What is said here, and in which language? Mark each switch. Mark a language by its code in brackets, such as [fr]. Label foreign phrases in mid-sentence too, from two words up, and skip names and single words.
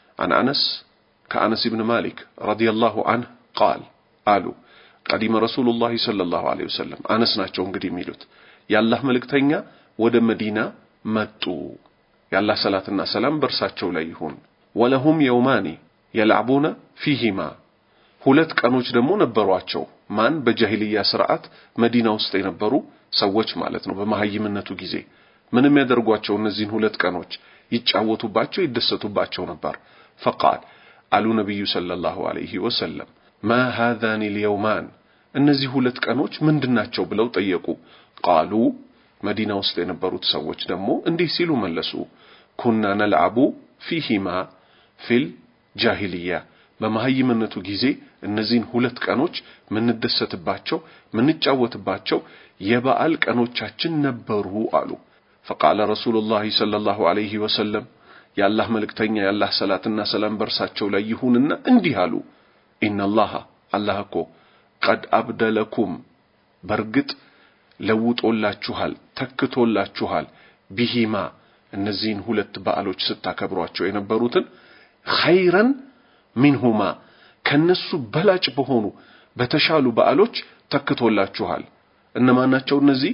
[am] ከአነስ ኢብኑ ማሊክ [ar] رضي الله عنه [am] ቃል አሉ [ar] قدم رسول الله صلى الله عليه وسلم [am] አነስ ናቸው እንግዲህ የሚሉት የአላህ መልእክተኛ ወደ መዲና መጡ። የአላህ ሰላትና ሰላም በርሳቸው ላይ ይሁን። [ar] ولهم يومان يلعبون فيهما [am] ሁለት ቀኖች ደግሞ ነበሯቸው። ማን? በጃሂልያ ስርዓት መዲና ውስጥ የነበሩ ሰዎች ማለት ነው። በመሐይምነቱ ጊዜ ምንም ያደርጓቸው እነዚህን ሁለት ቀኖች ይጫወቱባቸው ይደሰቱባቸው ነበር። فقال አሉ ነብዩ [ar] صلى الله عليه وسلم [am] ما [ar] هذان اليومان [am] እነዚህ ሁለት ቀኖች ምንድናቸው ብለው ጠየቁ። ቃሉ መዲና ውስጥ የነበሩት ሰዎች ደግሞ እንዲህ ሲሉ መለሱ። ኩና [ar] نلعب فيهما في الجاهلية [am] በመሐይምነቱ ጊዜ እነዚህን ሁለት ቀኖች ምንደሰትባቸው ምንጫወትባቸው የበዓል ቀኖቻችን ነበሩ አሉ። [ar] فقال رسول الله صلى الله عليه وسلم [am] የአላህ መልእክተኛ የአላህ ሰላትና ሰላም በርሳቸው ላይ ይሁንና እንዲህ አሉ። [ar] ان الله [am] አላህ እኮ [ar] قد ابدلكم [am] በርግጥ ለውጦላችኋል ተክቶላችኋል ቢሂማ እነዚህን ሁለት በዓሎች ስታከብሯቸው የነበሩትን [ar] خيرا منهما [am] ከነሱ በላጭ በሆኑ በተሻሉ በዓሎች ተክቶላችኋል። እነማናቸው እነዚህ?